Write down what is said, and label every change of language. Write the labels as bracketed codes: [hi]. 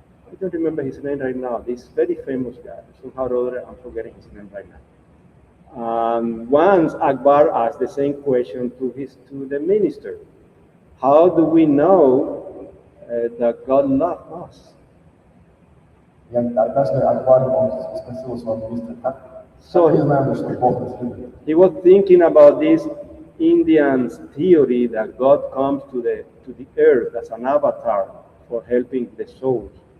[en] I don't remember his name right now. This very famous guy. Somehow or other, I'm forgetting his name right now. Once Akbar asked the same question to the minister. How do we know that God loved us? [ru] Я однажды Акбар, он спросил своего министра, как мы знаем, что Бог нас любит? [en] He was thinking about this Indian theory that God comes to the earth as an avatar for helping the souls.